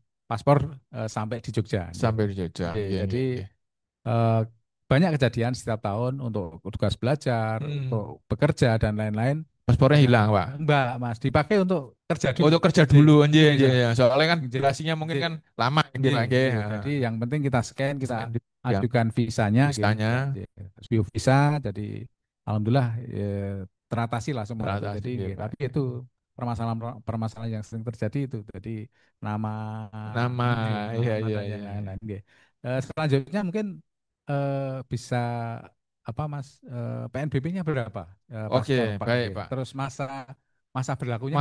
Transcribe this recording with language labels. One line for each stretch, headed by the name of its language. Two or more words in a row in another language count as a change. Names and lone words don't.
Indonesian: paspor sampai di Jogja. Nggih. Sampai di Jogja. Nggih, Iya jadi iya iya. eh, banyak kejadian setiap tahun untuk tugas belajar, untuk Mm. bekerja dan lain-lain. Paspornya Dengan hilang Pak. Mbak Mas dipakai untuk kerja dulu. Untuk kerja Jadi, dulu anjir nggih, anjir ya. Soalnya kan nggih, durasinya mungkin nggih, kan lama gitu nggih, Pak. Nggih. nggih. Jadi yang penting kita scan, kita Scan di ya, ajukan visanya, nggih. listanya Nggih. View visa. Jadi alhamdulillah teratasi lah semua itu. teratasi Jadi nggih nggih, Pak. tapi itu permasalahan permasalahan yang sering terjadi itu. Jadi nama Nama nggih, iya nama iya dan yang iya. Iya. lain-lain. Nggih. Selanjutnya mungkin bisa apa Mas PNBP-nya berapa Oke, paspor Pak? baik Nggih. Pak. Terus masa masa berlakunya